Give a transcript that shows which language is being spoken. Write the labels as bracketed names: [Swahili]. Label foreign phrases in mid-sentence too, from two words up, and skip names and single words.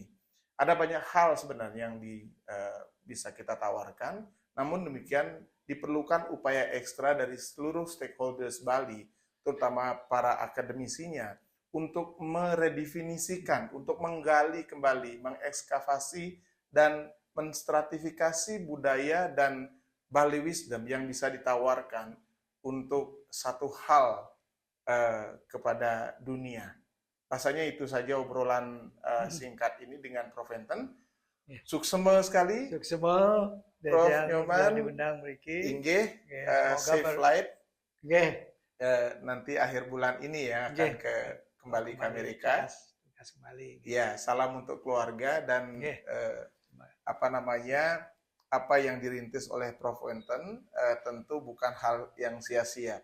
[Indonesian] Ada banyak hal sebenarnya yang bisa kita tawarkan, namun demikian diperlukan upaya ekstra dari seluruh stakeholders Bali, terutama para akademisinya, untuk meredefinisikan, untuk menggali kembali, mengekskavasi, dan menstratifikasi budaya dan Bali wisdom yang bisa ditawarkan untuk satu hal kepada dunia. Rasanya itu saja obrolan singkat ini dengan Prof. Enten. Suksema sekali. Suksema. Prof. Nyoman. Diundang mriki. Inggih. [English] Safe flight. [Indonesian] Nggih. Nanti akhir bulan ini ya akan kembali ke Amerika. Tugas kembali. Ya, salam untuk keluarga dan apa yang dirintis oleh Prof. Enten tentu bukan hal yang sia-sia.